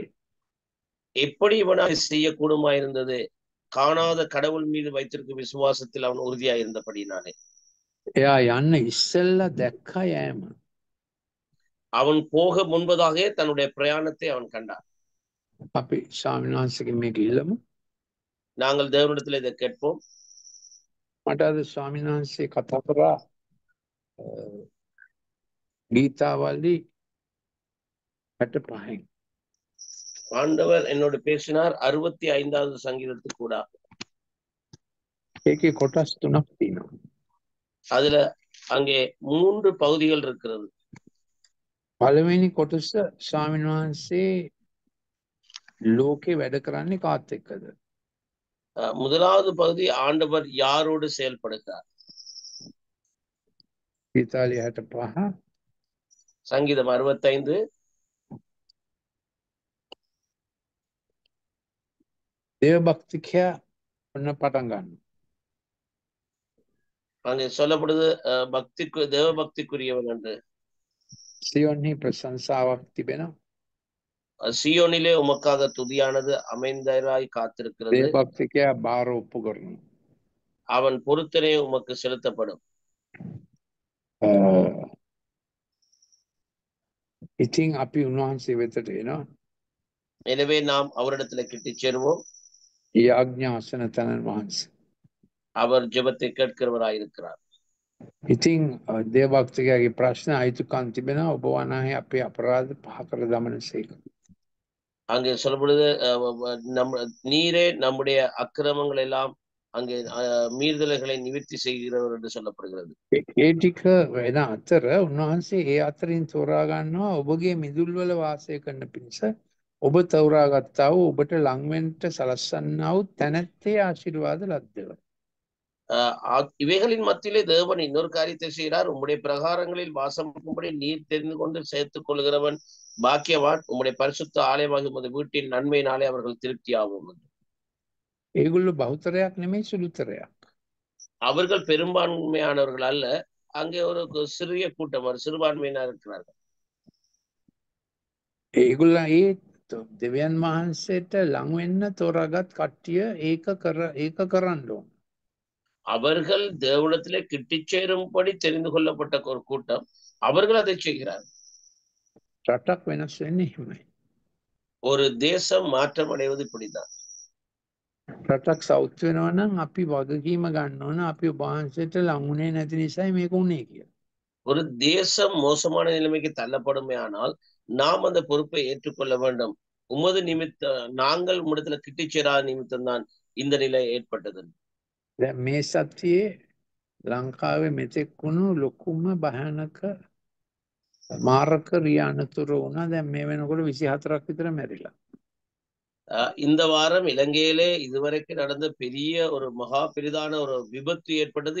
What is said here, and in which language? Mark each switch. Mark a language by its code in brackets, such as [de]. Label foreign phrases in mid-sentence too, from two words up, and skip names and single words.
[ta] எப்படி இவனாய் செய்யக்கூடுமா இருந்தது? காணாத கடவுள் மீது வைத்திருக்கும் விசுவாசத்தில் அவன் உறுதியாய் இருந்தபடினாலே. [si] එයා යන්න ඉස්සෙල්ලා දැක්කා යෑම. [ta] அவன் போக முன்பதாகவே தன்னுடைய பிரயாணத்தை அவன் கண்டான். [si] අපි ස්වාමීන් වහන්සේගෙන් මේක ඉල්ලමු. [ta] நாங்கள் தேவனிடத்தில் இதை கேட்போம். [si] මට අද ස්වාමීන් වහන්සේ කතා කරා ගීතාවලි 65. [ta] ஆண்டவர் என்னோடு பேசினார் 65வது சங்கீதத்துக்கு கூட. [si] ඒකේ කොටස් 3ක් තියෙනවා. [ta] அதுல அங்கே 3 பகுதிகள் இருக்கிறது. [si] පළවෙනි කොටස ස්වාමීන් වහන්සේ ලෝකේ වැඩ කරන්නේ කාත් එක්කද? [ta] முதலாவது பகுதி ஆண்டவர் யாரோடு செயல்படுகிறார். [si] ගීතාවලි 65 [ta] சங்கீதம் 65 [si] දේව භක්තිකයා ඔන්න පටන් ගන්නවා. [ta] அங்கே சொல்லப்படுது பக்திக்கு தேவ பக்திக்குரியவன் என்று. [si] සියොන්හි ප්‍රශංසාවක් තිබෙනවා. [ta] சியோனிலே உமக்காக துதியானது அமைந்தராய் காத்திருக்கிறது. [si] දේව භක්තිකයා බාර ඔප්පු කරනවා. [ta] அவன் பொருத்தனை உமக்கு செலுத்தப்படும். [si] ඉතින් අපි උන්වහන්සේ වෙතට එනවා. [ta] எனவே நாம் அவரிடத்துல கிட்டி சேருவோம். [si] යාඥා අසන තනන් වහන්සේ. [ta] அவர் ஜெபத்தை கேட்கிறவராயிருக்கிறார். [si] ඉතින් දේව භක්තිකයාගේ ප්‍රශ්න අයිතුකම් තිබෙනවා. ඔබ වනාහි අපේ අපරාධ පහ කර දමනසේක. [ta] அங்கே சொல்லப்படுது நீரே நம்முடைய அக்கிரமங்கள் எல்லாம் அங்கே மீறுதல்களை நிவர்த்தி செய்கிறவர் என்று சொல்லப்படுகிறது. [si] ඒ ටික වෙන අතර උන්වහන්සේ ඒ අතරින් තෝරා ගන්නවා ඔබගේ මිදුල් වල වාසය කරන පිණිස ඔබ තෝරාගත්තා වූ ඔබට ලං වෙන්න සලස්සන්නා වූ තැනැත්තේ ආශිර්වාද ලද්දව. [ta] இவைகளின் மத்தியிலே தேவன் இன்னொரு காரியத்தை செய்கிறார். உம்முடைய பிரகாரங்களில் வாசமாகும்படி நீர் தெரிந்து கொண்டு சேர்த்துக் கொள்கிறவன் பாக்கியவான். உம்முடைய பரிசுத்த ஆலயமாகி உமது வீட்டின் நன்மையினாலே அவர்கள் திருப்தி ஆகும். [si] ඒගොල්ලෝ බහුතරයක් නෙමෙයි සුළුතරයක්. [ta] அவர்கள் பெரும்பான்மையானவர்கள் அல்ல. அங்கே ஒரு சிறிய கூட்டம், ஒரு சிறுபான்மையினர் இருக்கிறார்கள். [si] ඒගොල්ලෝ ඒ දෙවියන් වහන්සේට ලං වෙන්න තෝරාගත් කට්ටිය ඒක කරන්න ඕන. [ta] அவர்கள் தேவனிடத்திலே கிட்டிச் சேரும்படி தெரிந்து கொள்ளப்பட்ட ஒரு கூட்டம். அவர்கள் அதை செய்கிறார்கள். [si] රටක් වෙනස් වෙන්නේ එහෙමයි. [ta] ஒரு தேசம் மாற்றம் அடைவது இப்படிதான். [si] රටක් සෞඛ්‍ය වෙනවා නම් අපි වගකීම ගන්න ඕන. අපි ඔබ වහන්සේට ලං වුණේ නැති නිසායි මේක උනේ කියලා. [ta] ஒரு தேசம் மோசமான நிலைமைக்கு தள்ளப்படுமே ஆனால் நாம் அந்த பொறுப்பை ஏற்றுக்கொள்ள வேண்டும். உமது நிமித்த நாங்கள் உம்மிடத்துல கிட்டிச் சேராத நிமித்தம் தான் இந்த நிலை ஏற்பட்டது. [si] දැන් මේ සතියේ ලංකාවේ මෙතෙක් වුණු ලොකුම භයානක මාරක රිය අනතුරු වුණා. දැන් මේ වෙනකොට 24ක් විතර මැරිලා. [ta] இந்த வாரம் இலங்கையிலே இதுவரைக்கும் நடந்த பெரிய ஒரு மகா பெரிதான ஒரு விபத்து ஏற்பட்டது.